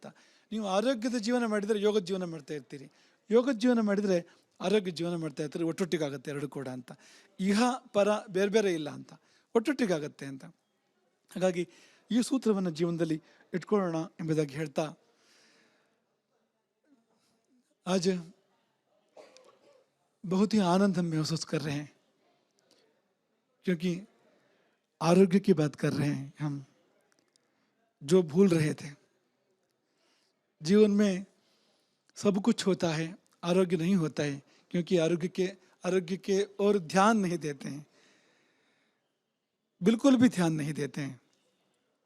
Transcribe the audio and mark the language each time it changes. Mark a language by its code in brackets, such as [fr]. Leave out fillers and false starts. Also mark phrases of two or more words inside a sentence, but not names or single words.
[kn] ನೀವು ಆರೋಗ್ಯದ ಜೀವನ ಮಾಡಿದರೆ ಯೋಗದ ಜೀವನ ಮಾಡ್ತಾ ಇರ್ತೀರಿ, ಯೋಗದ ಜೀವನ ಮಾಡಿದರೆ ಆರೋಗ್ಯ ಜೀವನ ಮಾಡ್ತಾ ಇರ್ತೀರಿ. ಒಟ್ಟೊಟ್ಟಿಗಾಗತ್ತೆ 2 ಕೂಡ ಅಂತ. ಇಹ ಪರ ಬೇರೆ ಬೇರೆ ಇಲ್ಲ ಅಂತ, ಒಟ್ಟೊಟ್ಟಿಗಾಗತ್ತೆ ಅಂತ. ಹಾಗಾಗಿ ಈ ಸೂತ್ರವನ್ನು ಜೀವನದಲ್ಲಿ ಇಟ್ಕೊಳ್ಳೋಣ ಎಂಬುದಾಗಿ ಹೇಳ್ತಾ, [hi] आज बहुत ही आनंद हम महसूस कर रहे हैं, क्योंकि आरोग्य की बात कर रहे हैं हम, जो भूल रहे थे. जीवन में सब कुछ होता है, आरोग्य नहीं होता है, क्योंकि आरोग्य के और ध्यान नहीं देते हैं, बिल्कुल भी ध्यान नहीं देते हैं.